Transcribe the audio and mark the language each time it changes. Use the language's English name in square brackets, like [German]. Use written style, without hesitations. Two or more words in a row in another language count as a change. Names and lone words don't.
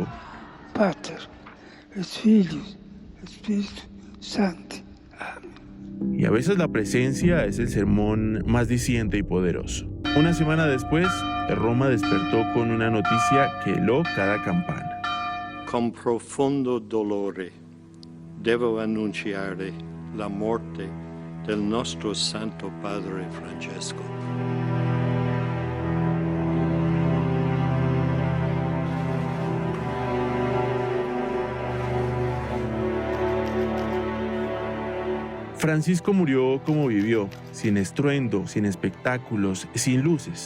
[Latin] Pater, et Filius, et Spiritus Sancti. [Spanish] Y a veces la presencia es el sermón más diciente y poderoso. Una semana después, Roma despertó con una noticia que heló cada campana. [Italian] Con profondo dolore devo annunciare la morte del nostro Santo Padre Francesco. [Spanish] Francisco murió como vivió, sin estruendo, sin espectáculos, sin luces.